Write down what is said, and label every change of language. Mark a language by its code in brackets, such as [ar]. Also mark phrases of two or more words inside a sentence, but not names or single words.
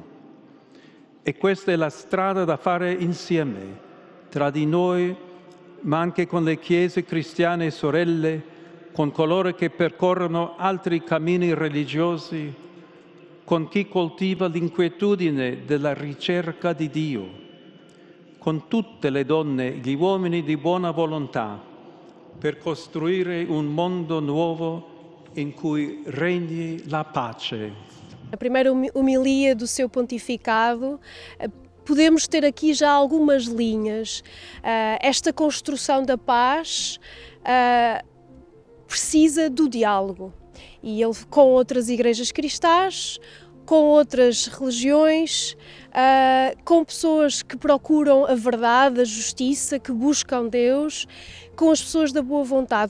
[it] E questa è la strada da fare insieme, tra di noi, ma anche con le chiese cristiane e sorelle, con coloro che percorrono altri cammini religiosi, con chi coltiva l'inquietudine della ricerca di Dio, con tutte le donne e gli uomini di buona volontà, per costruire un mondo nuovo in cui regni la pace. [pt] A primeira homilia do seu pontificado, podemos ter aqui já algumas linhas. Esta construção da paz precisa do diálogo, e ele, com outras igrejas cristãs, com outras religiões, com pessoas que procuram a verdade, a justiça, que buscam Deus, com as pessoas da boa vontade.